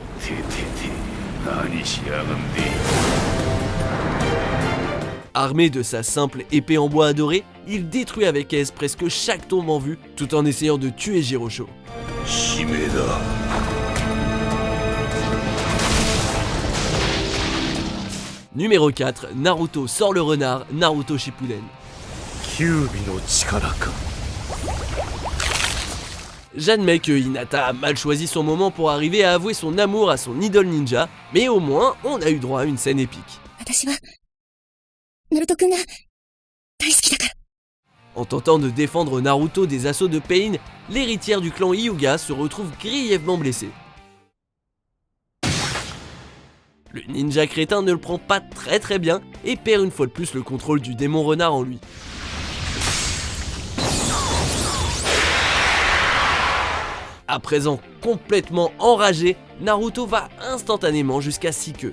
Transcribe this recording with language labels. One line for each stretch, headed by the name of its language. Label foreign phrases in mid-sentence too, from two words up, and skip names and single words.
French: Armé de sa simple épée en bois adorée, il détruit avec aise presque chaque tombe en vue tout en essayant de tuer Jirosho.
Japanese: 悲鳴だ。
French: Numéro 4, Naruto sort le renard, Naruto Shippuden.
Japanese: 九尾の力か。
French: J'admets que Hinata a mal choisi son moment pour arriver à avouer son amour à son idole ninja, mais au moins on a eu droit à une scène épique.
Japanese: 私は、ナルト君が大好きだから。
French: En tentant de défendre Naruto des assauts de Pain, l'héritière du clan Hyuga se retrouve grièvement blessée. Le ninja crétin ne le prend pas très bien et perd une fois de plus le contrôle du démon renard en lui. À présent complètement enragé, Naruto va instantanément jusqu'à 6 queues.